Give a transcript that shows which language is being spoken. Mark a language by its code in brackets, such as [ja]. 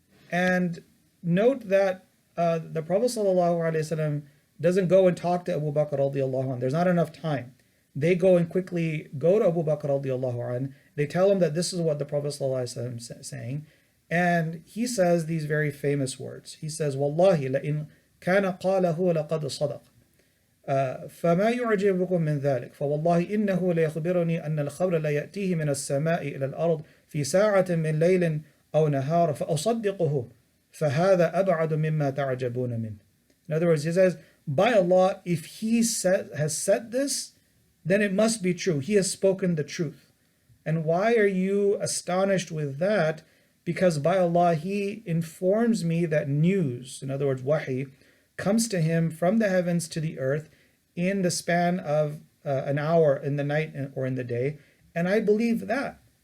[en] And note that the Prophet ﷺ doesn't go and talk to Abu Bakr radiallahu anh. There's not enough time. They go and quickly go to Abu Bakr radiallahu anh. They tell him that this is what the Prophet ﷺ is saying. And he says these very famous words. He says, Wallahi, [ar] لَإِن كَانَ قَالَهُ لَقَدْ صَدَقَ فما يعجبكم من ذلك فوالله إنه ليخبرني أن الخبر لا يأتيه من السماء إلى الأرض في ساعة من ليل أو نهار فأصدقه فهذا أبعد مما تعجبون منه. [en] In other words, he says, by Allah, if he has said this, then it must be true. He has spoken the truth. And why are you astonished with that? Because by Allah, he informs me that news, in other words, wahi, comes to him from the heavens to the earth in the span of an hour in the night or in the day, and I believe that.